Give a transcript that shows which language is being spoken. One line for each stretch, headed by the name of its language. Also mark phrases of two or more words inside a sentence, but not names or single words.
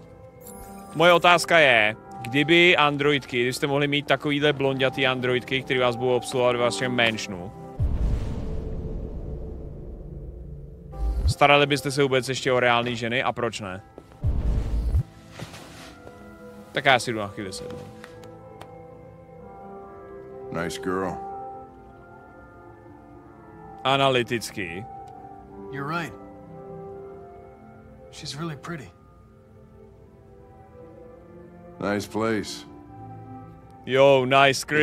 Czech: Moje otázka je, kdyby androidky, kdybyste mohli mít takovýhle blondětý androidky, který vás budou obsluhovat ve vašem mansionu, starali byste se vůbec ještě o reální ženy a proč ne? Tak já si jdu na chvíli sednout.
English: Nice girl.
Czech: Analyticky.
English: You're right. She's really pretty. Nice place. Yo, nice crib.